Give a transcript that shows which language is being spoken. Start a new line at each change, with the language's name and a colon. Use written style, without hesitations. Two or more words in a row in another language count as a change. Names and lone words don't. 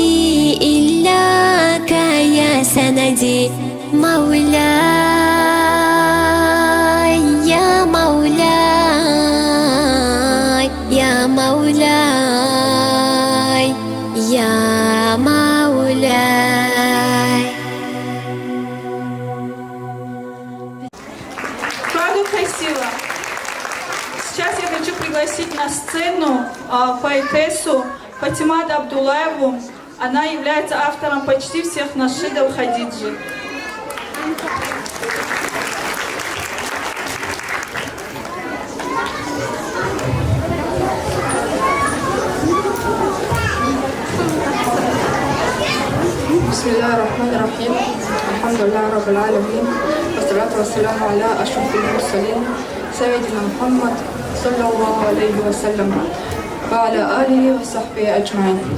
Arabic: إلاك يا سندي مولاي يا مولاي يا مولاي يا مولاي.
Russian: Правда красиво. Сейчас я хочу пригласить на сцену поэтессу Фатимат Абдуллаеву. Она является автором почти всех нашидов Хадиджи.
Arabic: بسم الله الرحمن الرحيم الحمد لله رب العالمين والصلاة والسلام على أشرف المرسلين سيدنا محمد صلى الله عليه وسلم وعلى آله وصحبه أجمعين.